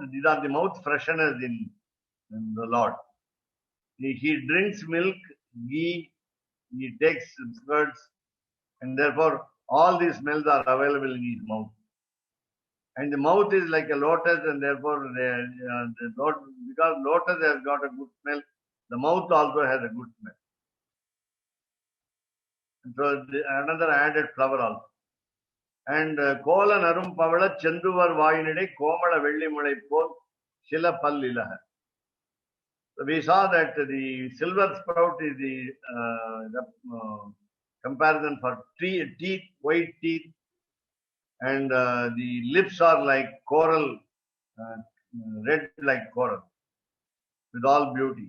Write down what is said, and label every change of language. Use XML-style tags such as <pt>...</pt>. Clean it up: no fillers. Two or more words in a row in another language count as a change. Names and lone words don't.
<en>These are the mouth fresheners in the Lord. He drinks milk, ghee, he takes curds, and therefore all these smells are available in his mouth. And the mouth is like a lotus, and therefore because lotus has got a good smell, the mouth also has a good smell. And so another added flower also.</en> <ta>And கோல நறும் பவளச் செந்துவர் வாயினிடைக் கோமள வெள்ளிமுளை போல் சில பல்லிலக.</ta> <en>So we saw that the silver sprout is the comparison for teeth, white teeth, and the lips are like coral, red like coral, with all beauty.</en>